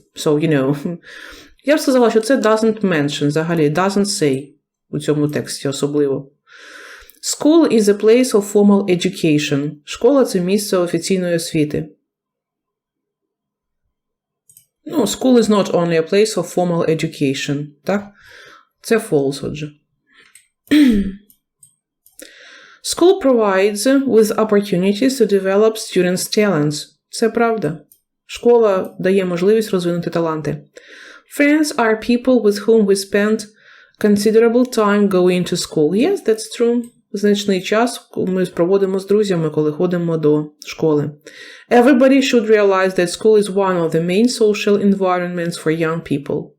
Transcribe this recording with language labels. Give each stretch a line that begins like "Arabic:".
English: So, you know,
Ukrainian: я б сказала, що це
English: doesn't mention,
Ukrainian: взагалі,
English: doesn't say
Ukrainian: у цьому тексті особливо.
English: School is a place of formal education.
Ukrainian: Школа – це місце офіційної освіти.
English: Ну, school is not only a place of formal education.
Ukrainian: Так? Це false, отже.
English: School provides with opportunities to develop students' talents.
Ukrainian: Це правда. Школа дає можливість розвинути таланти.
English: Friends are people with whom we spend considerable time going to school. Yes, that's true.
Ukrainian: Значний час ми проводимо з друзями, коли ходимо до школи.
English: Everybody should realize that school is one of the main social environments for young people.